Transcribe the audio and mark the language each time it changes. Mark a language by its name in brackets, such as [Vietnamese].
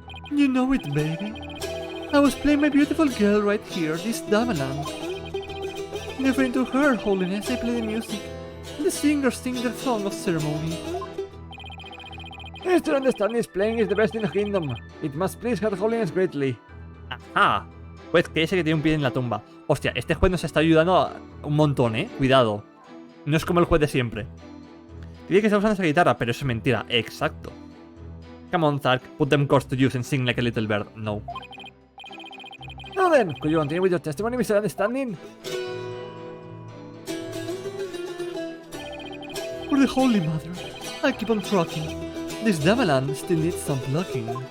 [English] You know it, baby. I was playing my beautiful girl right here, this Davaland. Referring to Her Holiness, I play the music, and the singers sing their song of ceremony. Mr. Understanding's playing is the best in the kingdom. It must please Her Holiness greatly. [Spanish] Ajá. Pues que ese que tiene un pie en la tumba. Hostia, este juez nos está ayudando un montón, ¿eh? Cuidado. No es como el juez de siempre. Dice que está usando esa guitarra, pero eso es mentira. Exacto. [English] Come on, Zark. Put them chords to use and sing like a little bird. No. Now then, could you continue with your testimony, Mr. Understanding? For the Holy Mother, I keep on trucking. This Davalan still needs some plucking.